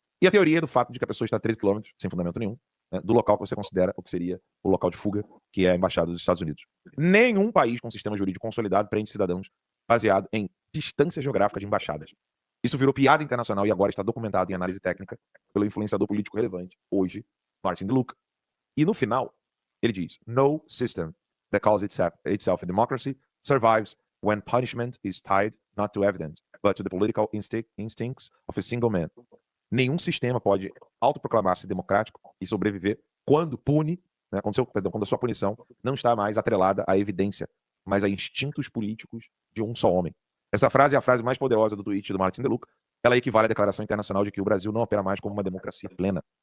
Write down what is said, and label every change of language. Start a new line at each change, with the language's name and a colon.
Portuguese: E a teoria do fato de que a pessoa está a 13 km, sem fundamento nenhum, né, do local que você considera o que seria o local de fuga, que é a Embaixada dos Estados Unidos. Nenhum país com sistema jurídico consolidado prende cidadãos baseado em distância geográfica de embaixadas. Isso virou piada internacional e agora está documentado em análise técnica pelo influenciador político relevante, hoje, Martin DeLuca. E no final, ele diz,
English: no system that calls itself a democracy survives when punishment is tied not to evidence, but to the political instincts of a single man.
Portuguese: Nenhum sistema pode autoproclamar-se democrático e sobreviver quando pune, né, quando a sua punição não está mais atrelada à evidência, mas a instintos políticos de um só homem. Essa frase é a frase mais poderosa do tweet do Martin DeLuca. Ela equivale à declaração internacional de que o Brasil não opera mais como uma democracia plena.